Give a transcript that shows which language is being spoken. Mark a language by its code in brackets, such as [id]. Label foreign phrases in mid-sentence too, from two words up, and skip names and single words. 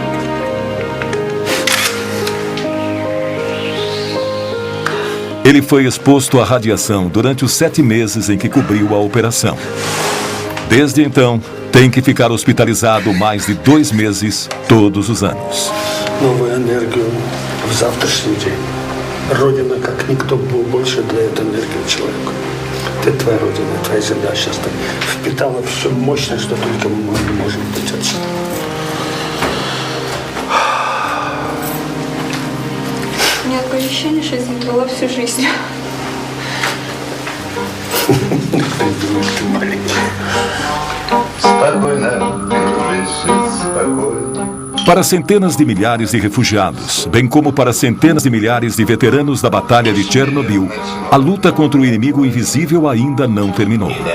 [pt] Ele foi exposto à radiação durante os 7 meses em que cobriu a operação. Desde então, tem que ficar hospitalizado mais de 2 meses todos os anos. [ru] Новую энергию в завтрашний день. Родина, как никто больше дает энергию человеку. Это твоя родина, твоя земля сейчас впитала все мощное, что только мы можем дать отсюда. ощущение, что я забрала всю жизнь. [pt] Para centenas de milhares de refugiados, bem como para centenas de milhares de veteranos da Batalha de Chernobyl, a luta contra o inimigo invisível ainda não terminou.